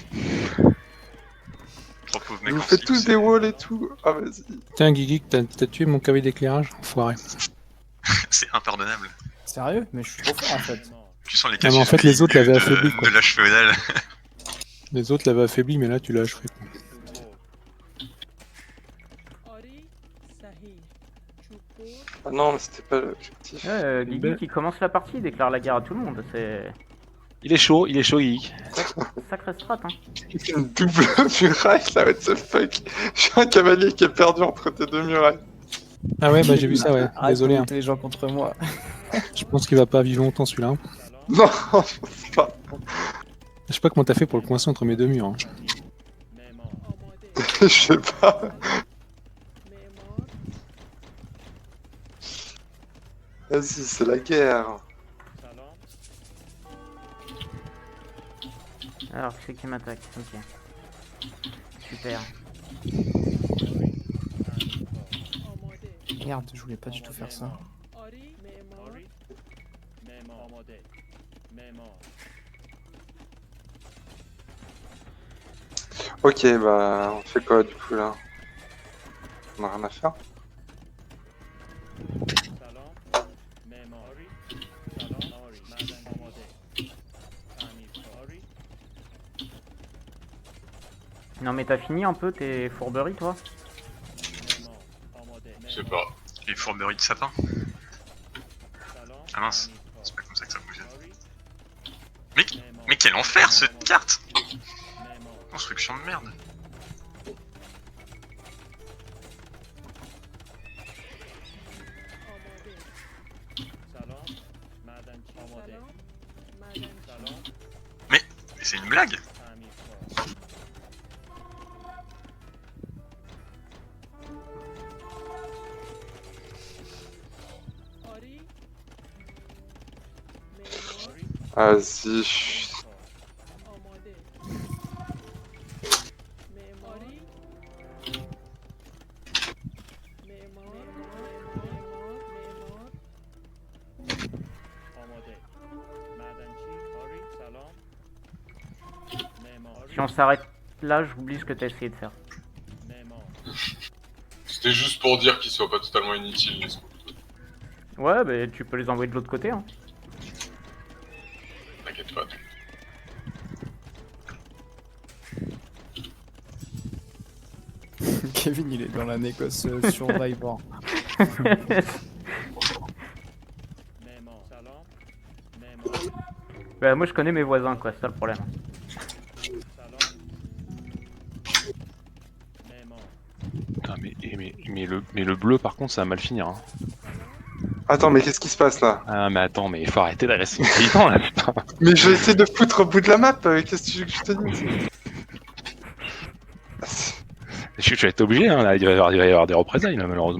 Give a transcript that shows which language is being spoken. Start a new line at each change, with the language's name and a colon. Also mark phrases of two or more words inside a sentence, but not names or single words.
French: Trois pauvres mecs vous en faites slip, tous c'est- des walls et tout. Ah, vas-y. Tiens, Guigui, t'as tué mon cavalier d'éclairage, enfoiré. C'est impardonnable. Sérieux? Mais je suis trop fort en fait.
Persian: معمار
French: Tu sens les Ah, mais en fait, les autres l'avaient affaibli, quoi. de l'âge féodal. Les autres l'avaient affaibli, mais là, tu l'as achevé. quoi.
Persian: آری صحیح چوب
French: Ah non, mais c'était pas l'objectif. Guigui qui commence la partie, il déclare la guerre à tout le monde. C'est Il est chaud, Geek. sacré strat, hein. Une double muraille là,
English: what the fuck.
French: J'ai un cavalier qui est perdu entre tes deux murailles. Ah ouais, bah j'ai vu ça, ouais. Arrête Désolé, de hein. monter les gens contre moi. Je pense qu'il va pas vivre longtemps celui-là. hein. Non, je pense pas. Je sais pas comment t'as fait pour le coincer entre mes deux murs. hein.
Persian: معمار آماده
French: Je sais pas.
Persian: معمار
French: Vas-y, c'est la guerre.
Persian: سلام
French: Alors, qui c'est qui m'attaque? Ok. Super.
Persian: آماده
French: Merde, je voulais pas du tout faire ça.
Persian: آری معمار آری معمار آماده معمار
French: Ok, bah, on fait quoi du coup là? On a rien à faire.
Persian: سلام معمار آری سلام آری معدن آماده تعمیر آری
French: Non, mais t'as fini un peu tes fourberies, toi?
Persian: معمار آماده
French: Je sais pas. Les fourberies de sapin.
Persian: سلام
French: Ah mince.
Persian: تعمیر
French: C'est pas comme ça que ça fonctionne.
Persian: آری
French: Mais,
Persian: معمار
French: mais quel enfer ce carte.
Persian: معمار
French: Construction de merde.
Persian: آماده سلام معدنچی آماده سلام معدنچی سلام
French: Mais c'est une blague.
Persian: تعمیرکار آری معمار
French: Vas-y.
Persian: آماده معماری معمار آماده معدنچی آری سلام معمار
French: Si on s'arrête là, j'oublie ce que t'as essayé de faire.
Persian: معمار
French: C'était juste pour dire qu'ils soient pas totalement inutiles, les scouts. Ouais, bah tu peux les envoyer de l'autre côté. Hein. T'inquiète pas. Kevin, il est dans la négoce Survivor.
Persian: معمار سلام معمار
French: Bah moi je connais mes voisins quoi, c'est ça le problème.
Persian: سلام معمار
French: Putain, mais le bleu, par contre, ça va mal finir. Hein. Attends, mais qu'est-ce qui se passe là? Ah, mais attends, mais il faut arrêter d'agresser les paysans là, putain. Mais je vais essayer de foutre au bout de la map, qu'est-ce que tu veux que je te dise? Je vais être obligé, hein, là, il va y avoir des représailles, là, malheureusement.